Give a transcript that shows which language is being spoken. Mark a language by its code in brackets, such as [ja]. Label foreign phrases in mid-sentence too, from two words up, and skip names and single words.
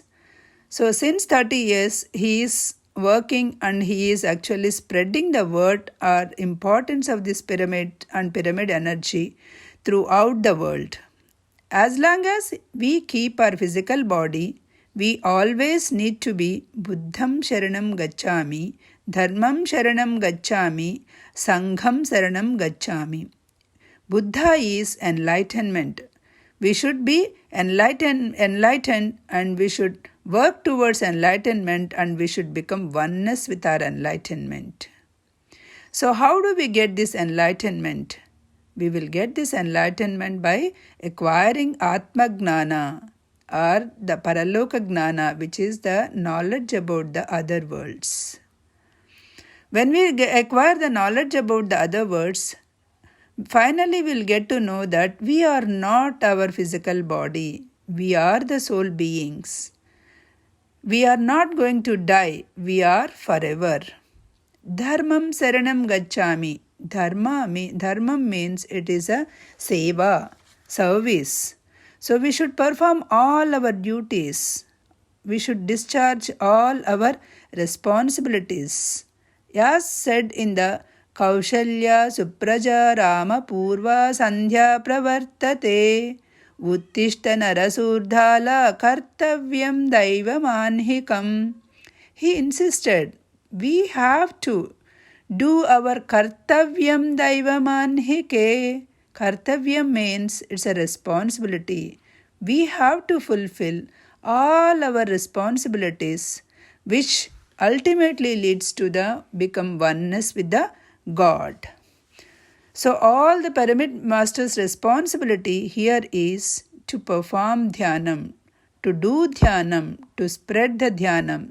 [en] So since 30 years, he is working and he is actually spreading the word or importance of this pyramid and pyramid energy throughout the world. As long as we keep our physical body, we always need to be [pi] Buddham Sharanam Gacchami, Dharmam Sharanam Gacchami, Sangham Sharanam Gacchami. [en] Buddha is enlightenment. We should be enlightened and we should work towards enlightenment and we should become oneness with our enlightenment. So how do we get this enlightenment? We will get this enlightenment by acquiring [sa] Atma Gnana [en] or the [sa] Paraloka Gnana, [en] which is the knowledge about the other worlds. When we acquire the knowledge about the other worlds, finally we'll get to know that we are not our physical body. We are the soul beings. We are not going to die. We are forever. [pi] Dharmam saranam gacchami. [en] Dharmam means it is a seva, service. So we should perform all our duties. We should discharge all our responsibilities. As said in the [sa] Kaushalya Supraja Rama Purva Sandhya Pravartate Uttishta narasurdhala kartavyam daivamanhikam. [en] He insisted, we have to do our [sa] kartavyam daivamanhike. [en] Kartavyam means it's a responsibility. We have to fulfill all our responsibilities, which ultimately leads to the become oneness with the God. So all the pyramid master's responsibility here is to perform dhyanam, to do dhyanam, to spread the dhyanam.